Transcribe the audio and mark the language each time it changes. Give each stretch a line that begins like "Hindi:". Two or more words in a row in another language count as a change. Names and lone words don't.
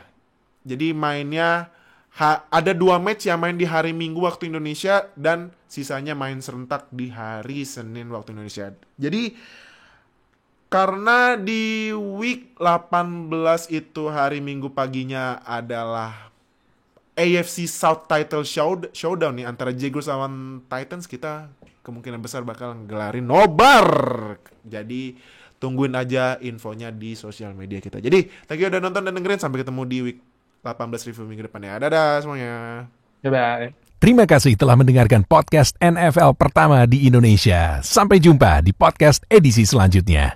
Indonesian: Jadi mainnya ada 2 match yang main di hari Minggu waktu Indonesia dan sisanya main serentak di hari Senin waktu Indonesia. Jadi karena di week 18 itu hari Minggu paginya adalah AFC South Title Showdown nih antara Jaguars lawan Titans, kita kemungkinan besar bakal ngelarin nobar. Jadi tungguin aja infonya di sosial media kita. Jadi
English: thank you
Indonesian: udah nonton dan dengerin. Sampai ketemu di week 18 review minggu depan ya. Dadah semuanya.
English: Bye-bye.
Indonesian: Terima kasih telah mendengarkan podcast NFL pertama di Indonesia. Sampai jumpa di podcast edisi selanjutnya.